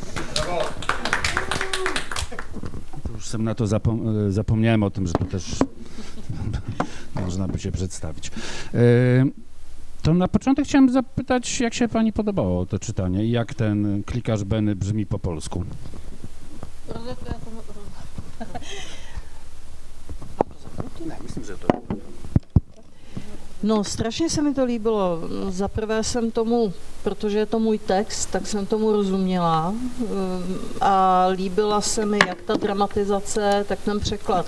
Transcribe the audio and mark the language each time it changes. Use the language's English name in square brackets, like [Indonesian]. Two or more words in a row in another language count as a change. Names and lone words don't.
[Polish] To już sam na to zapomniałem o tym, że to też można by się przedstawić. To na początek chciałem zapytać, jak się pani podobało to czytanie i jak ten klikarz Benny brzmi po polsku? [Czech] Myslím, že to. No, strašně se mi to líbilo. Za prvé jsem tomu, protože je to můj text, tak jsem tomu rozuměla a líbila se mi jak ta dramatizace, tak ten překlad.